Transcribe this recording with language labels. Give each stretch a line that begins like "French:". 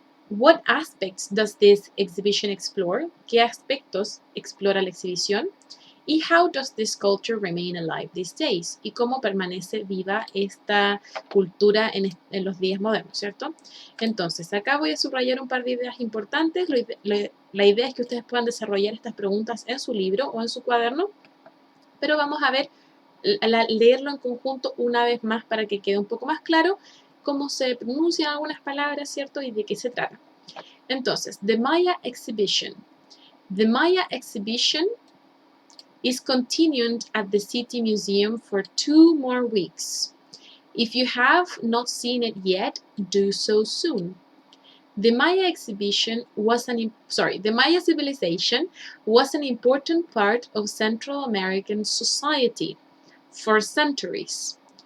English: What aspects does this exhibition explore?
Spanish: ¿Qué aspectos explora la exhibición?
English: Y how does this culture remain alive these days?
Spanish: ¿Y cómo permanece viva esta cultura en los días modernos, ¿cierto? Entonces, acá voy a subrayar un par de ideas importantes. La idea es que ustedes puedan desarrollar estas preguntas en su libro o en su cuaderno, pero vamos a ver, leerlo en conjunto una vez más para que quede un poco más claro cómo se pronuncian algunas palabras, ¿cierto? Y de qué se trata. Entonces,
English: the Maya exhibition. The Maya exhibition is continuing at the City Museum for 2 more weeks. If you have not seen it yet, do so soon. The Maya exhibition was the Maya civilization was an important part of Central American society for centuries.